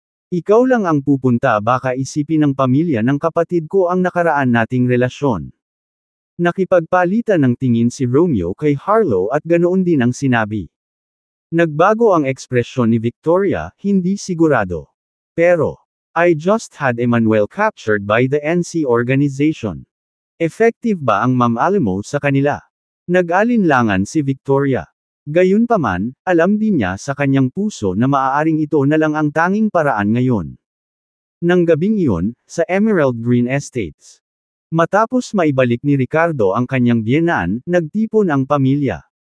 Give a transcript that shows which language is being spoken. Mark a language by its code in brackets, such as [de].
[tl] Ikaw lang ang pupunta, baka isipin ng pamilya ng kapatid ko ang nakaraan nating relasyon. Nakipagpalitan ng tingin si Romeo kay Harlow at ganoon din ang sinabi. Nagbago ang ekspresyon ni Victoria, hindi sigurado. [en] Pero, I just had Emmanuel captured by the NC organization. [tl] Effective ba ang Ma'am sa kanila? Nag-alinlangan si Victoria. Gayunpaman, alam din niya sa kanyang puso na maaaring ito na lang ang tanging paraan ngayon. Nang gabing iyon, sa Emerald Green Estates. Matapos maibalik ni Ricardo ang kanyang biyenan, nagtipon ang pamilya.